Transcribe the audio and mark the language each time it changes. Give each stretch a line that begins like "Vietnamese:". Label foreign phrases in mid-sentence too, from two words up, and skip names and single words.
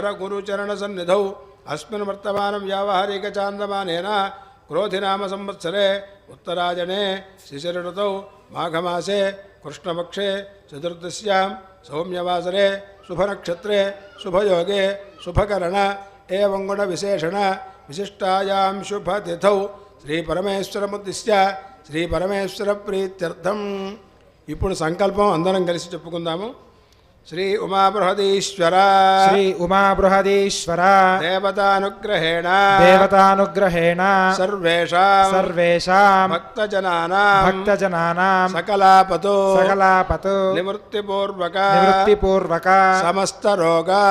Sanskrit: गुरुचरणसन्निधौ अस्मिन् वर्तमानं व्यावहारिकचान्दमानेन क्रोधिनाम संवत्सरे उत्तरायणे शिशिरऋतौ माघमासे कृष्णपक्षे चतुर्दश्यां सौम्यवासरे शुभनक्षत्रे शुभयोगे शुभकरण एवं गुणविशेषण विशिष्टायां शुभतिथौ श्रीपरमेश्वरमुद्दिश्य श्रीपरमेश्वरप्रीत्यर्थम्
Telugu: ఇప్పుడు సంకల్పం అందరం కలిసి చెప్పుకుందాము
Sanskrit: శ్రీ ఉమాబృహదీశ్వర శ్రీ ఉమాబృహదీశ్వర దేవతానుగ్రహేణ సర్వేషాం భక్తజనానాం సకలాపతో నివృత్తిపూర్వక సమస్త రోగ